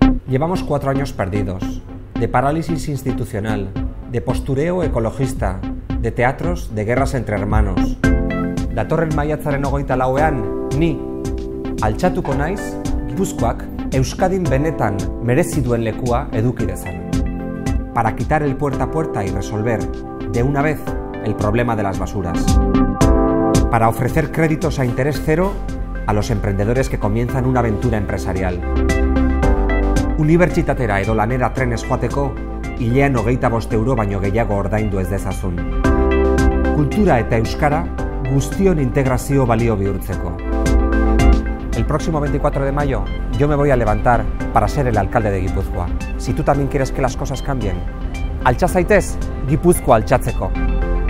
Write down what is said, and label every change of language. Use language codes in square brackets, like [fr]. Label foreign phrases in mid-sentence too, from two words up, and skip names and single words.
[es] Llevamos 4 años perdidos, de parálisis institucional, de postureo ecologista, de teatros de guerras entre hermanos. [eu] Datorren maiatzaren 24ean, ni, altxatuko naiz, Gipuzkoak Euskadin benetan merezi duen lekua eduki dezan. [es] Para quitar el puerta a puerta y resolver, de una vez, el problema de las basuras. Para ofrecer créditos a interés cero a los emprendedores que comienzan una aventura empresarial. [eu] Unibertsitatera edo lanera trenez joateko, hilean 25 euro baino gehiago ordaindu ez dezazun. Kultura eta euskara guztion integrazio balio bihurtzeko. [es] El próximo 24 de mayo yo me voy a levantar para ser el alcalde de Gipuzkoa. Si tú también quieres que las cosas cambien, [eu] altxa zaitez Gipuzkoa altxatzeko.